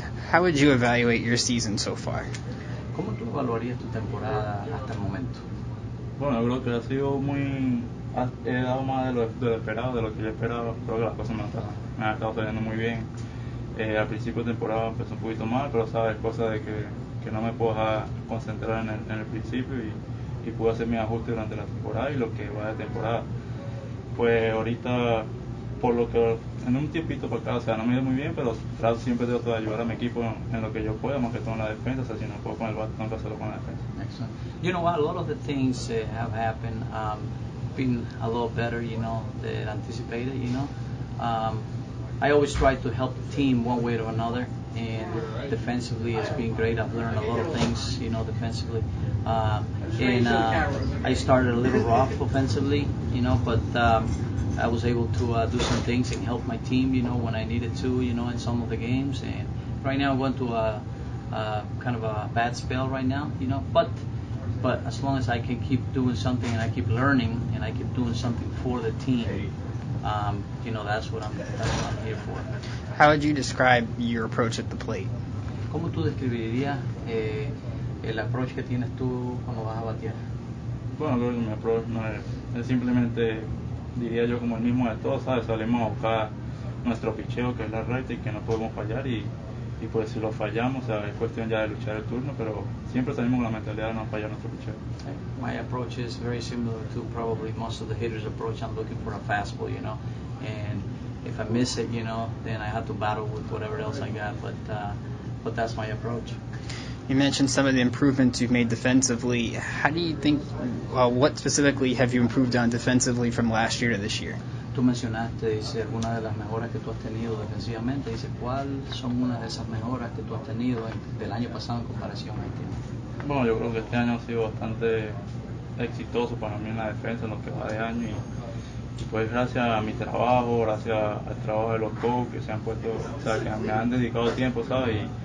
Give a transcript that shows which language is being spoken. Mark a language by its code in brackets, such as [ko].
[en] How would you evaluate your season so far? [es] ¿Cómo tú evaluarías tu temporada hasta el momento? Bueno, yo creo que ha sido he dado más de lo esperado, de lo que yo esperaba. Creo que las cosas me han estado saliendo muy bien. Al principio de temporada empezó un poquito mal, pero sabes, cosas de que no me puedo concentrar en el principio y pude hacer mis ajustes durante la temporada y lo que va de temporada. Pues ahorita, por lo que en un tiempito para acá, o sea, no me ha ido muy bien, pero trato siempre de ayudar a mi equipo en lo que yo pueda, más que todo en la defensa. O sea, si no puedo con el bate, tengo que hacerlo con la defensa. [en] Excellent. You know what? A lot of the things have happened, been a little better, you know, than anticipated. You know, I always try to help the team one way or another, and defensively it's been great. I've learned a lot of things, you know, defensively. And I started a little rough offensively, you know, but I was able to do some things and help my team, you know, when I needed to, you know, in some of the games. And right now I went to a kind of a bad spell right now, you know, but as long as I can keep doing something and I keep learning and I keep doing something for the team, you know, that's what I'm here for. How would you describe your approach at the plate? [es] ¿Cómo tú describirías el approach que tienes tú cuando vas a batear? Bueno, creo que mi approach no es simplemente, diría yo, como el mismo de todos, ¿sabes? Salimos a buscar nuestro picheo, que es la recta y que no podemos fallar, y pues si lo fallamos, o sea, es cuestión ya de luchar el turno, pero siempre salimos con la mentalidad de no fallar nuestro picheo. [en] My approach is very similar to probably most of the hitters' approach. I'm looking for a fastball, you know, and if I miss it, you know, then I have to battle with whatever else I got, but that's my approach. You mentioned some of the improvements you've made defensively. How do you think, what specifically have you improved on defensively from last year to this year? [es] Tú mencionaste, dice, algunas de las mejoras que tú has tenido defensivamente. Dice, ¿cuáles son unas de esas mejoras que tú has tenido del año pasado en comparación a este? Bueno, yo creo que este año ha sido bastante exitoso para mí en la defensa, en lo que va de año, y pues gracias a mi trabajo, gracias al trabajo de los coaches que se han puesto, o sea, que me han dedicado tiempo, ¿sabes?